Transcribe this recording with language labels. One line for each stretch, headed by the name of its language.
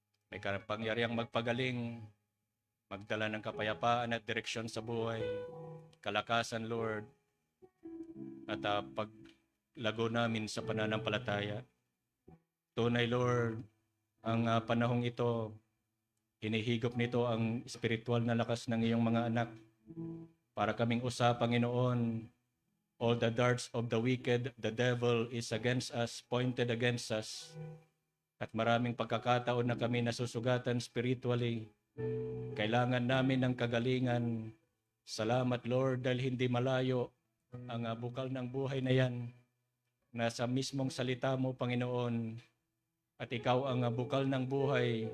Filipino: May kapangyarihang magpagaling, magdala ng kapayapaan at direksyon sa buhay, kalakasan, Lord, at paglago namin sa pananampalataya. Tunay, Lord, ang panahong ito, hinihigop nito ang spiritual na lakas ng iyong mga anak para kaming usap, Panginoon.
English: All the darts of the wicked, the devil is against us, pointed against us.
Filipino: At maraming pagkakataon na kami nasusugatan spiritually. Kailangan namin ng kagalingan. Salamat, Lord, dahil hindi malayo ang bukal ng buhay na yan. Nasa mismong salita mo, Panginoon. At ikaw ang bukal ng buhay.